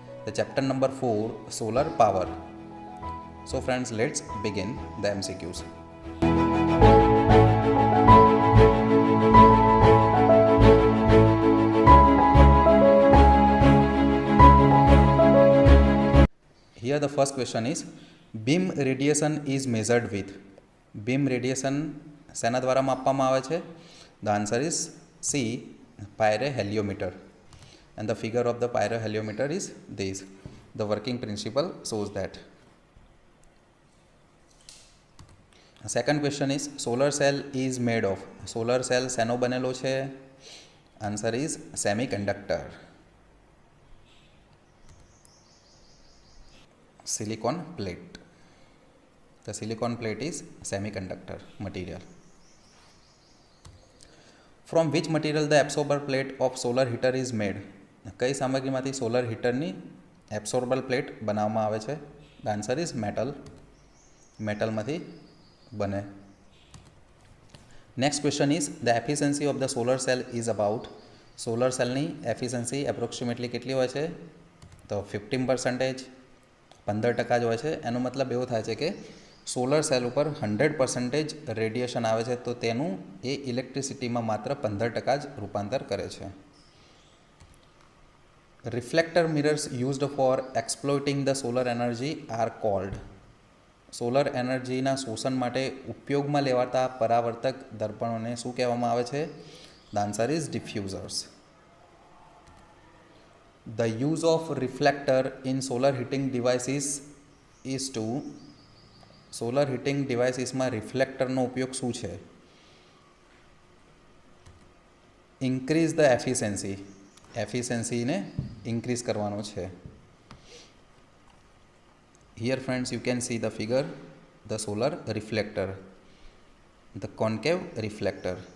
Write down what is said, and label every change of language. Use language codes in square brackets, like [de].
[en] The chapter number 4, solar power. So friends, let's begin the MCQs. Here the first question is, beam radiation is measured with. [gu] Beam radiation સેના દ્વારા માપવામાં આવે છે? [en] The answer is C, pyroheliometer. And the figure of the pyroheliometer is this. The working principle shows that. Second question is, solar cell is made of. [gu] Solar cell શેનો બનેલો છે? [en] Answer is semiconductor. Silicon plate. The silicon plate is semiconductor material. From which material the absorber plate of solar heater is made? [gu] કઈ સામગ્રીમાંથી solar હીટરની absorber plate બનાવવામાં આવે છે? [en] The answer is metal. [gu] મેટલમાંથી બને. [en] Next question is, the efficiency of the solar cell is about. [gu] Solar સેલની efficiency approximately કેટલી હોય છે? તો 15%, 15% જ હોય છે. એનો મતલબ એવો થાય છે કે સોલર સેલ ઉપર 100% રેડિયેશન આવે છે, તો તેનું એ ઇલેક્ટ્રિસિટીમાં માત્ર 15% જ રૂપાંતર કરે છે. [en] Reflector mirrors used for exploiting the solar energy are called. [gu] Solar એનર્જીના શોષણ માટે ઉપયોગમાં લેવાતા પરાવર્તક દર્પણોને શું કહેવામાં આવે છે? [en] The answer is diffusers. The use of reflector in solar heating devices is to. [gu] Solar heating ડિવાઇસીસમાં રિફ્લેક્ટરનો ઉપયોગ શું છે? [en] Increase the efficiency. [gu] એફિશિયન્સીને ઇન્ક્રીઝ કરવાનો છે. [en] Here friends, you can see the figure, the solar reflector, the concave reflector.